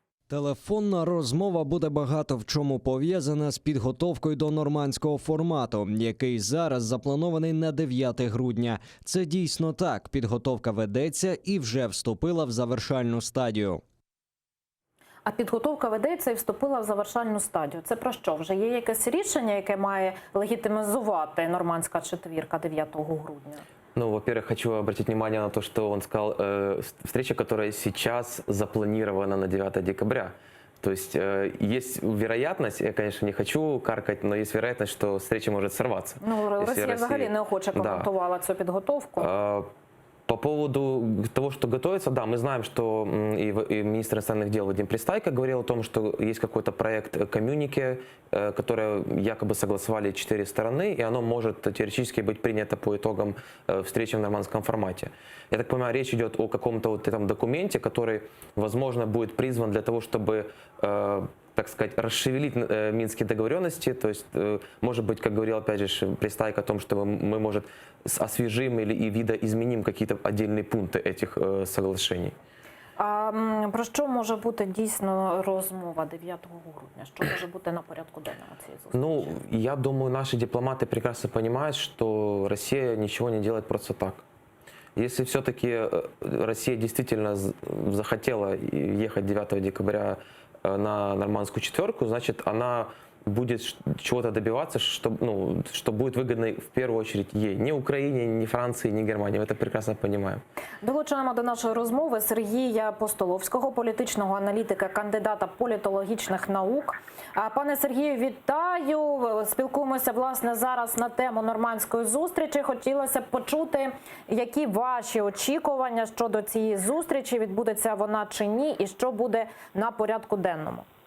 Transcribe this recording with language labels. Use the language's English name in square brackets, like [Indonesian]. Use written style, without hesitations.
[Ukrainian] Телефонна розмова буде багато в чому пов'язана з підготовкою до нормандського формату, який зараз запланований на 9 грудня. Це дійсно так. Підготовка ведеться і вже вступила в завершальну стадію. А підготовка ведеться і вступила в завершальну стадію. Це про що? Вже є якесь рішення, яке має легітимізувати нормандська четвірка 9 грудня? [Russian] Ну, во-первых, хочу обратить внимание на то, что он сказал, встреча, которая сейчас запланирована на 9 декабря. То есть есть вероятность, я, конечно, не хочу каркать, но есть вероятность, что встреча может сорваться. [Ukrainian] Ну, Росія взагалі неохоче коментувала цю підготовку. [Russian] По поводу того, что готовится, да, мы знаем, что и министр иностранных дел Вадим Пристайко говорил о том, что есть какой-то проект коммюнике, которое якобы согласовали 4 стороны, и оно может теоретически быть принято по итогам встречи в нормандском формате. Я так понимаю, речь идет о каком-то вот этом документе, который, возможно, будет призван для того, чтобы, так сказать, расшевелить минские договоренности. То есть, может быть, как говорил, опять же, Пристайко о том, что мы, может, освежим или видоизменим какие-то отдельные пункты этих соглашений. [Ukrainian] А про що може бути дійсно розмова 9 грудня? Що може бути на порядку денного цієї зустрічі? [Russian] Ну, я думаю, наши дипломаты прекрасно понимают, что Россия ничего не делает просто так. Если все-таки Россия действительно захотела ехать 9 декабря на нормандскую четверку, значит, она будет чего-то добиваться, что будет выгодно в первую очередь ей. Ни Украине, ни Франции, ни Германии. Мы это прекрасно понимаем. [Ukrainian] Долучаємо до нашої розмови Сергія Постоловського, політичного аналітика, кандидата політологічних наук. Пане Сергію, вітаю. Спілкуємося, власне, зараз на тему нормандської зустрічі. Хотілося б почути, які ваші очікування щодо цієї зустрічі, відбудеться вона чи ні, і що буде на порядку денному.